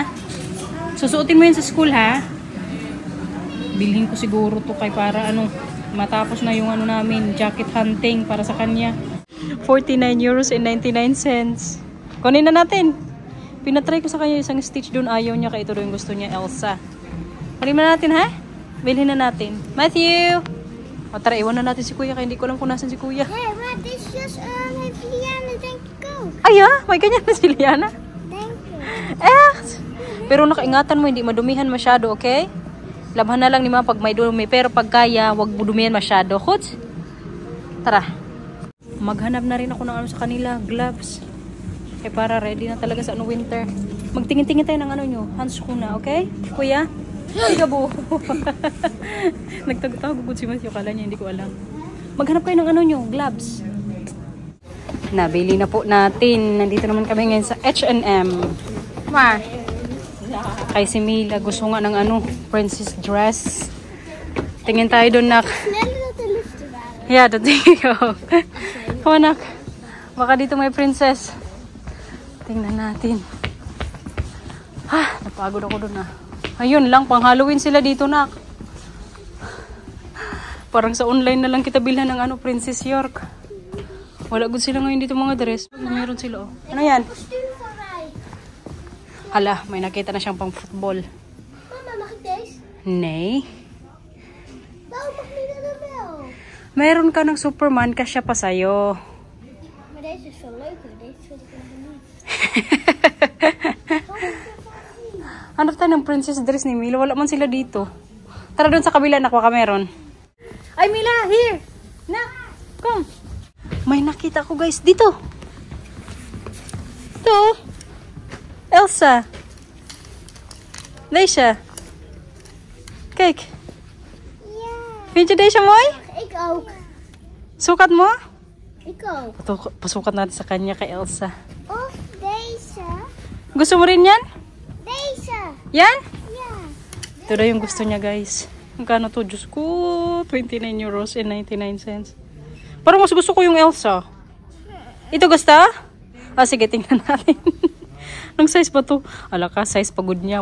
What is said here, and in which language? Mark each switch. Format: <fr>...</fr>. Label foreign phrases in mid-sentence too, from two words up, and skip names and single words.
<tl>Susuotin mo yan sa school, ha? Bilhin ko siguro to kay para ano, matapos na yung ano namin,</tl> <en>jacket hunting</en> <tl>para sa kanya. 49.99 €. Kunin na natin. Pinatry ko sa kanya isang stitch doon, ayaw niya, kaya ito yung gusto niya, Elsa. Kunin na natin, ha? Bilhin na natin. Matthew! O tara, iwan na natin si Kuya, kaya hindi ko alam kung nasan si Kuya.</tl> <en>Hey, what is just my Liana? Thank you.</en> <tl>Ay, may ganyan na si Liana.</tl> <en>Thank you.</en> <tl>Pero nakaingatan mo, hindi madumihan masyado, okay? Labhan na lang ni mga pag may dumi, pero pag kaya, wag mo dumihan masyado. Huts? Tara. Maghanap na rin ako ng ano sa kanila, gloves. Eh para ready na talaga sa ano winter. Magtingin-tingin tayo ng ano nyo, hands ko na, okay? Kuya? Gabo. Nagtagutagugod si Matthew, kala niya, hindi ko alam. Maghanap kayo ng ano nyo, gloves. Nabili na po natin. Nandito naman kami ngayon sa H&M. Ma. Kay si Mila, gusto nga ng ano,</tl> <en>princess dress.</en> <tl>Tingin tayo doon, nak. Yeah, doon tayo.</tl> <en>Come on,</en> <tl>nak. Baka dito may princess. Tingnan natin. Napagod ako doon, ah. Ayun lang, pang Halloween sila dito, nak. Parang sa online na lang kita bilhan ng ano, Princess York. Wala good sila ngayon dito mga dress. Meron sila, oh. Ano yan? Hala, may nakita na siyang pang football.</tl> <nl>Mama, mag ik deze? Nee. Waarom mag niet naar de bel?</nl> <tl>Meron ka ng Superman, kasya pa sa'yo.</tl> <nl>Maar deze is veel leuker. Deze vind ik nog niet.</nl> <tl>Hanap tayo ng</tl> <en>princess dress</en> <tl>ni Mila. Wala man sila dito. Tara doon sa kabila, nak, baka meron. Ay, Mila,</tl> <en>here! Nak, come!</en> <tl>May nakita ko, guys, dito. Ito. Elsa. Leisha.</tl> <nl>Kijk. Ja. Vind je deze mooi? Ik ook.</nl> <tl>Sukat mo?</tl> <nl>Ik ook.</nl> <tl>Pasukat natin sa kanya kay Elsa.</tl> <nl>Of deze.</nl> <tl>Gusto mo rin yan?</tl> <nl>Deze.</nl> <tl>Yan?</tl> <nl>Ja.</nl> <tl>Ito na yung gusto niya, guys. Magkano to? Diyos ko, 29.99 €. Parang mas gusto ko yung Elsa. Ito gusto? Sige, tingnan natin. Anong size ba to? Ala ka, size pagod niya.</tl>